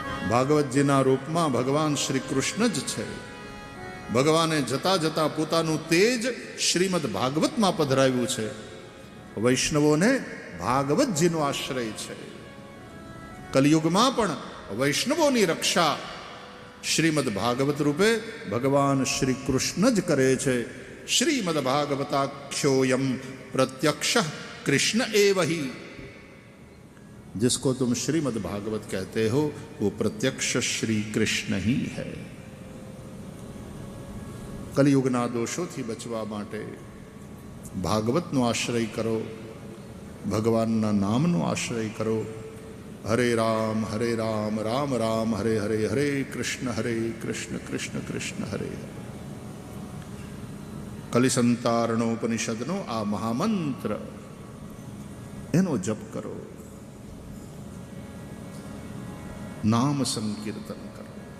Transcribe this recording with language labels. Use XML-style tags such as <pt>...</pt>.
<gu>ભાગવતજીના રૂપમાં ભગવાન શ્રી કૃષ્ણ જ છે. ભગવાને જતા જતા પોતાનું તેજ શ્રીમદ ભાગવતમાં પધરાવ્યું છે. વૈષ્ણવોને ભાગવતજીનો આશ્રય છે. કલિયુગમાં પણ વૈષ્ણવોની રક્ષા શ્રીમદ ભાગવત રૂપે ભગવાન શ્રી કૃષ્ણ જ કરે છે.</gu> <sa>શ્રીમદ ભાગવતાખ્યોયમ प्रत्यक्ष कृष्ण एव ही।</sa> <hi>जिसको तुम श्रीमद् भागवत कहते हो वो प्रत्यक्ष श्री कृष्ण ही है।</hi> <gu>कलियुगना दोषों थी बचवा माटे भागवतनो आश्रय करो, ભગવાનના નામનો આશ્રય કરો. હરે રામ રામ રામ હરે હરે, હરે કૃષ્ણ કૃષ્ણ કૃષ્ણ હરે. કલિસંતારણોપનિષદનો આ મહામંત્ર એનો જપ કરો, નામ સંકીર્તન કરો.</gu>